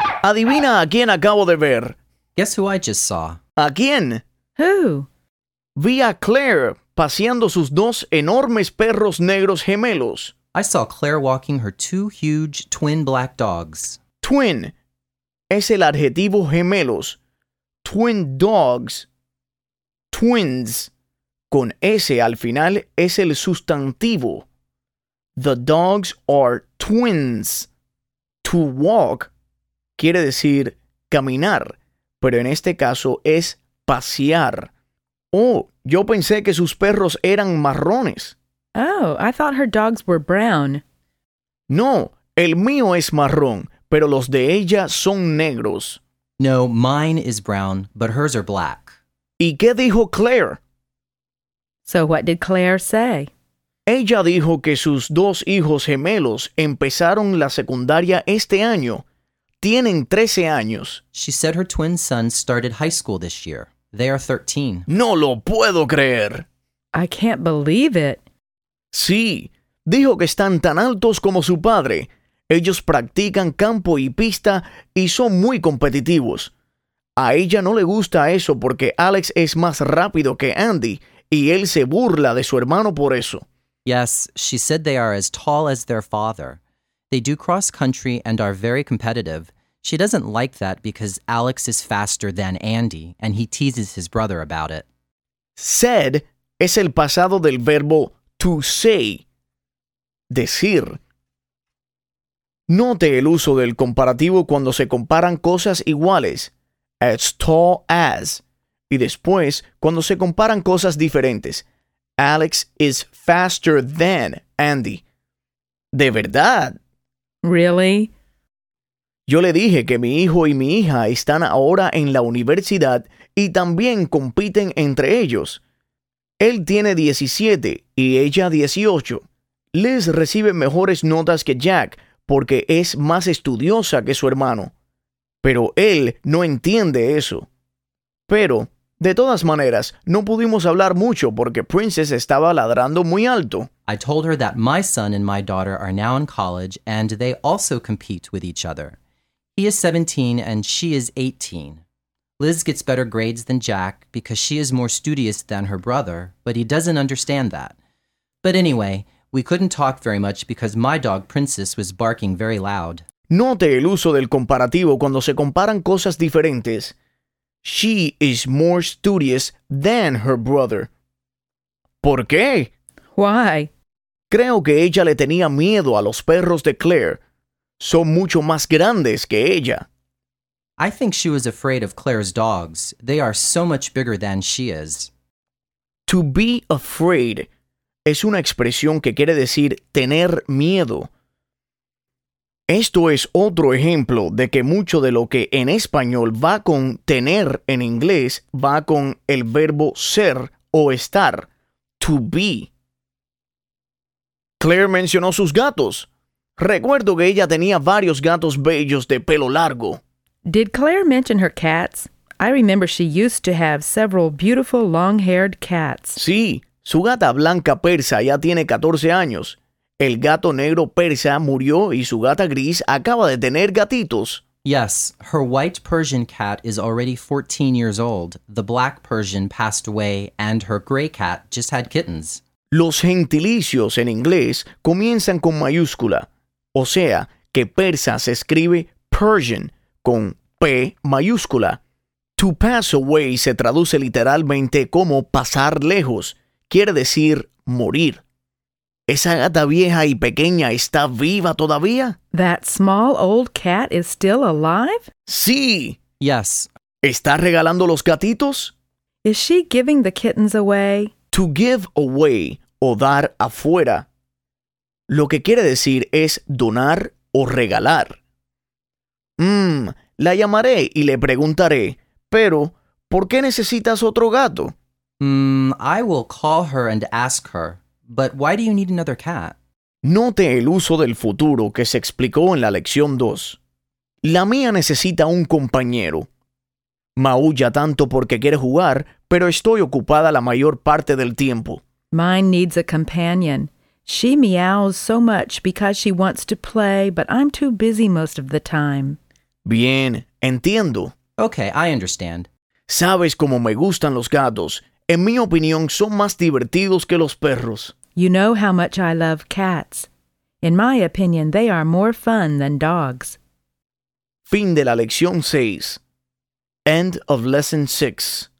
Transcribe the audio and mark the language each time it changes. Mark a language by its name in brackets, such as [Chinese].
[Spanish] Adivina a quién acabo de ver. [English] Guess who I just saw. [Spanish] ¿A quién? [English] Who? [Spanish] Vi a Claire paseando sus dos enormes perros negros gemelos. [English] I saw Claire walking her two huge twin black dogs. Twin. [Spanish] Es el adjetivo gemelos. [English] Twin dogs. Twins. [Spanish] Con S al final es el sustantivo. [English] The dogs are twins. To walk [Spanish] quiere decir caminar, pero en este caso es pasear. Oh, yo pensé que sus perros eran marrones. [English] Oh, I thought her dogs were brown. [Spanish] No, el mío es marrón, pero los de ella son negros. [English] No, mine is brown, but hers are black. [Spanish] ¿Y qué dijo Claire? [English] So what did Claire say? [Spanish] Ella dijo que sus dos hijos gemelos empezaron la secundaria este año. Tienen 13 años. [English] She said her twin sons started high school this year. They are 13. [Spanish] ¡No lo puedo creer! [English] I can't believe it. [Spanish] Sí. Dijo que están tan altos como su padre. Ellos practican campo y pista y son muy competitivos. A ella no le gusta eso porque Alex es más rápido que Andy y él se burla de su hermano por eso. [English] Yes, she said they are as tall as their father. They do cross country and are very competitive. She doesn't like that because Alex is faster than Andy, and he teases his brother about it. [Spanish] Said es el pasado del verbo [English] to say, [Spanish] decir. Note el uso del comparativo cuando se comparan cosas iguales, [English] as tall as, [Spanish] y después cuando se comparan cosas diferentes. [English] Alex is faster than Andy. [Spanish] ¿De verdad? [English] Really? [Spanish] Yo le dije que mi hijo y mi hija están ahora en la universidad y también compiten entre ellos. Él tiene 17 y ella 18. Liz recibe mejores notas que Jack porque es más estudiosa que su hermano. Pero él no entiende eso. Pero... de todas maneras, no pudimos hablar mucho porque Princess estaba ladrando muy alto. [English] I told her that my son and my daughter are now in college and they also compete with each other. He is 17 and she is 18. Liz gets better grades than Jack because she is more studious than her brother, but he doesn't understand that. But anyway, we couldn't talk very much because my dog Princess was barking very loud. [Spanish] Note el uso del comparativo cuando se comparan cosas diferentes. [English] She is more studious than her brother. [Spanish] ¿Por qué? [English] Why? [Spanish] Creo que ella le tenía miedo a los perros de Claire. Son mucho más grandes que ella. [English] I think she was afraid of Claire's dogs. They are so much bigger than she is. [Spanish] To be afraid es una expresión que quiere decir tener miedo. Esto es otro ejemplo de que mucho de lo que en español va con tener en inglés va con el verbo ser o estar, [English] to be. [Spanish] Claire mencionó sus gatos. Recuerdo que ella tenía varios gatos bellos de pelo largo. [English] Did Claire mention her cats? I remember she used to have several beautiful long-haired cats. [Spanish] Sí, su gata blanca persa ya tiene 14 años. El gato negro persa murió y su gata gris acaba de tener gatitos. [English] Yes, her white Persian cat is already 14 years old. The black Persian passed away and her gray cat just had kittens. [Spanish] Los gentilicios en inglés comienzan con mayúscula. O sea, que persa se escribe Persian con P mayúscula. [English] To pass away [Spanish] se traduce literalmente como pasar lejos. Quiere decir morir. ¿Esa gata vieja y pequeña está viva todavía? [English] That small old cat is still alive? [Spanish] ¡Sí! [English] Yes. [Spanish] ¿Está regalando los gatitos? [English] Is she giving the kittens away? To give away [Spanish] o dar afuera. Lo que quiere decir es donar o regalar. La llamaré y le preguntaré, pero ¿por qué necesitas otro gato? [English] I will call her and ask her, but why do you need another cat? [Spanish] Note el uso del futuro que se explicó en la lección 2. La mía necesita un compañero. Maulla tanto porque quiere jugar, pero estoy ocupada la mayor parte del tiempo. [English] Mine needs a companion. She meows so much because she wants to play, but I'm too busy most of the time. [Spanish] Bien, entiendo. [English] Okay, I understand. [Spanish] Sabes cómo me gustan los gatos. En mi opinión, son más divertidos que los perros. [English] You know how much I love cats. In my opinion, they are more fun than dogs. [Spanish] Fin de la lección 6. [English] End of lesson 6.